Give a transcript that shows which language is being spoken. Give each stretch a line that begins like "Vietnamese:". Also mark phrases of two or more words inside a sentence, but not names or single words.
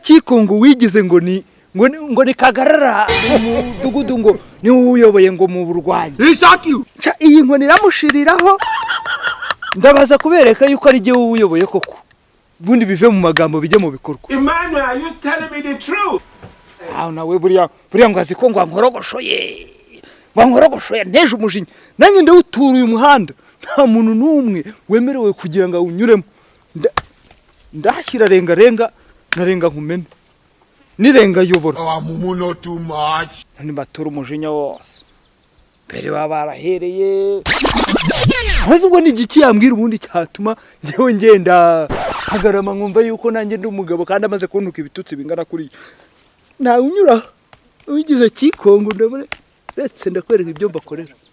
Kinyarwanda: Cikongo wigize ngo ni kagarara mu mudugudu ngo ni uyoboye ngo mu burwanyi iyi nkoni iramushiriraho ndabaza kubereka yuko ari je uyoboye koko bundi bive mu magambo bijye mu bikorwa. Emmanuel,
English: are you telling me the truth?
Kinyarwanda: Nawe buriya ngazi ko ngo nkorogoshoye neje umujinya nanjye ndawutura uyu muhanda nta muntu numwe wemerewe kugira ngo awunyuremo ndashyira renga narenga nkumene nirenga yobora
English: Mumuno too much.
Kinyarwanda: ni batura umujinya wose bere babarahereye maze ubwo ni igiki yambwira ubundi cyatuma ngewe ngenda hagarama nkumva yuko nanjye ndi umugabo kandi amaze kuntuka ibitutsi bingana kuri nta unyura ugize Cikongo ndabone ndetse ndakwereka ibyo mbakorera